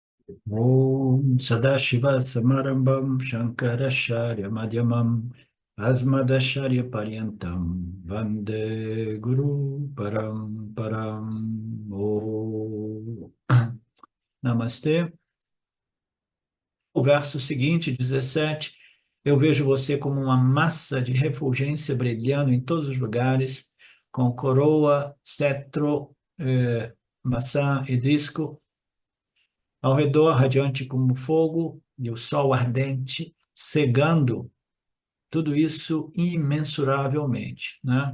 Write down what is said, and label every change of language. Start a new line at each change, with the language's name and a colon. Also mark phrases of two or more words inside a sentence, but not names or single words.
Sanskrit: Om Sadashiva Samarambam Shankaracharya Madhyamam Asmadacharya Paryantam Vande Guru Param. Om.
Portuguese: Namastê. O verso seguinte, 17: eu vejo você como uma massa de refulgência brilhando em todos os lugares, com coroa, cetro, maçã e disco ao redor, radiante como fogo, e o sol ardente, cegando tudo isso imensuravelmente, né?